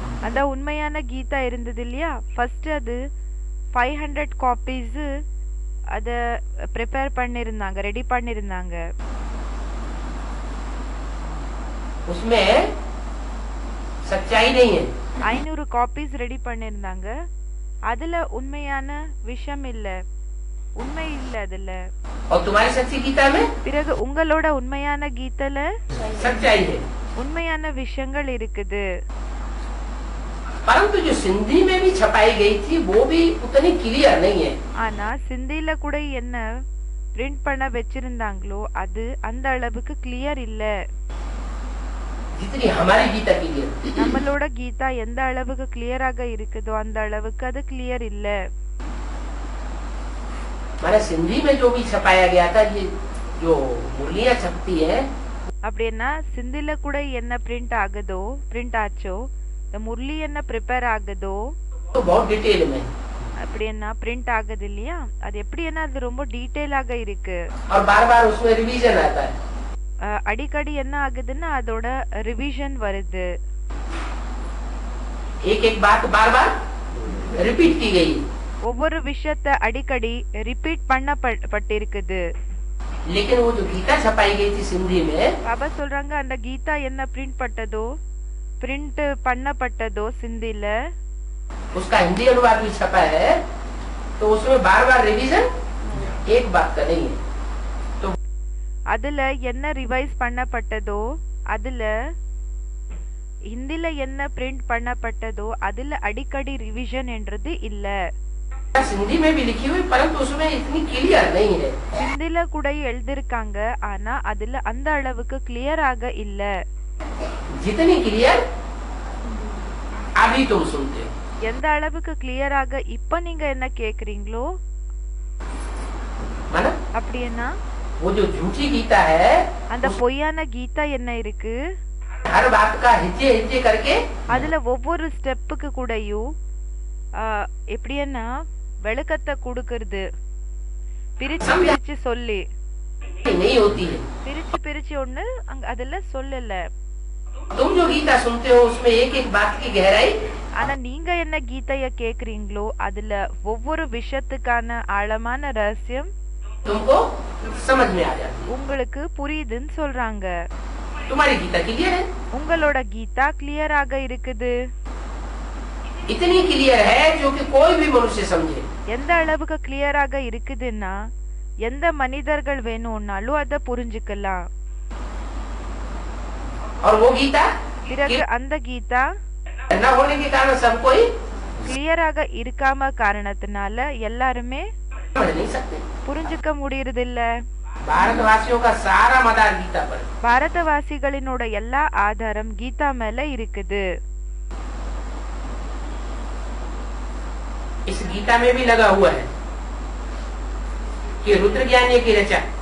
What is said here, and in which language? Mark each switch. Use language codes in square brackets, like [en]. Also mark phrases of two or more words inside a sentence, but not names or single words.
[ta] அந்த உண்மையான கீதா இருந்தது இல்லையா, ஃபர்ஸ்ட் அது 500 காப்பீஸ் அத ப்ரிப்பேர் பண்ணிருந்தாங்க, ரெடி பண்ணிருந்தாங்க. [hi] उसमें सच्चाई नहीं है। [ta] 500 காப்பீஸ் ரெடி பண்ணிருந்தாங்க. அதுல உண்மையான விஷயம் இல்ல, உண்மை இல்ல அதுல. [hi] और तुम्हारी सच्ची गीता में [ta] பிறகு உங்களோட உண்மையான கீதைல [hi] सच्चाई है। [ta] உண்மையான விஷயங்கள் இருக்குது. [hi] परंतु जो सिंधी में भी छपाई गई थी वो भी उतनी क्लियर नहीं है। [ta] ஆனா சிந்தில கூட என்ன பிரிண்ட் பண்ண வச்சிருந்தாங்களோ அது அந்த அளவுக்கு கிளியர் இல்ல. [hi] जितनी हमारी गीता क्लियर। [ta] நம்மளோட கீதா எந்த அளவுக்கு கிளியராக இருக்குதோ அந்த அளவுக்கு அது கிளியர் இல்ல. [hi] माने सिंधी में जो भी छपाया गया था, ये जो मुरलियां छपती है [ta] அப்படின்னா சிந்தில கூட என்ன பிரிண்ட் ஆகுதோ, பிரிண்ட் ஆச்சோ, இந்த முரளி என்ன ப்ரிப்பேர் ஆகுதோ [hi] तो बहुत डिटेल में, [ta] அப்படின்னா பிரிண்ட் ஆகுது இல்லையா, அது எப்படின்னா அது ரொம்ப டீடைலாக இருக்கு. [hi] और बार बार उसमें रिवीजन आता है। [ta] அடிக்கடி என்ன ஆகுதுன்னா அதோட ரிவிஷன் வருது. [hi] एक एक बात बार बार रिपीट की गई। [ta] ஒவ்வொரு விஷயத்தை அடிக்கடி ரிப்பீட் பண்ணப்பட்டிருக்குது. [hi] लेकिन वो जो गीता छपाई गई थी सिंधी में, [ta] பாபா சொல்றாங்க அந்த கீதா என்ன பிரிண்ட் பண்ணப்பட்டதோ சிந்தில, [hi] उसका हिंदी अनुवाद भी छपा है, तो उसमें बार बार रिवीजन एक बात का नहीं है। तो [ta] அதுல என்ன ரிவைஸ் பண்ணப்பட்டதோ, அதுல ஹிந்தில என்ன பிரிண்ட் பண்ணப்பட்டதோ அதுல அடிக்கடி ரிவிஷன் என்றது இல்ல. [hi] सिंधी में भी लिखी हुई, परंतु उसमें इतनी क्लियर नहीं है। [ta] ஹிந்தில கூட எழுதிருக்காங்க, ஆனா அதுல அந்த அளவுக்கு கிளியராக இல்ல. [hi] जितनी क्लियर अभी तुम सुनते हो। [ta] எந்த அளவுக்கு கிளியராக இப்ப நீங்க என்ன கேக்குறீங்களோ [hi] माना [ta] அப்படின்னா [hi] वो जो झूठी गीता है, [ta] அந்த பொய்யான கீதா என்ன இருக்கு, [hi] हर बात का हिज्जे हिज्जे करके [ta] அதுல ஒவ்வொரு ஸ்டெப்புக்கு கூடயும் எப்படின்னா விளக்கத்தை கொடுக்கறது, பிரிச்சு பிரிச்சு சொல்லி [hi] नहीं होती है। [ta] பிரிச்சு ஒண்ணு அங்க அதுல சொல்லல. [hi] तुम जो गीता सुनते हो उसमें एक एक बात की गहराई, [ta] ஆனா நீங்க என்ன கீதைய கேக்குறீங்களோ அதுல ஒவ்வொரு விஷயத்துக்கான ஆழமான ரகசியம் [hi] तुमको समझ में आ जाती है। [ta] உங்களுக்கு புரியுதுன்னு சொல்றாங்க. [hi] तुम्हारी गीता क्लियर है, [ta] உங்களோட கீதா கிளியராக இருக்குது. [hi] इतनी क्लियर है जो कि कोई भी मनुष्य समझे। [ta] எந்த அளவுக்கு கிளியராக இருக்குதுன்னா எந்த மனிதர்கள் வேணும்னாலும் அத புரிஞ்சுக்கலாம். [hi] और वो गीता [ta] பிறகு அந்த கீதா [hi] न होने के कारण सब कोई [ta] கிளியராக இருக்காம காரணத்தினால எல்லாருமே [hi] समझ नहीं सकते। [ta] புரிஞ்சுக்க முடியறதில்ல. [hi] भारतवासियों का सारा मदार गीता पर। [ta] பாரதவாசிகளினோட எல்லா ஆதாரம் கீதா மேல இருக்குது. [hi] इस गीता में भी लगा हुआ है कि रुद्र ज्ञानी की रचा।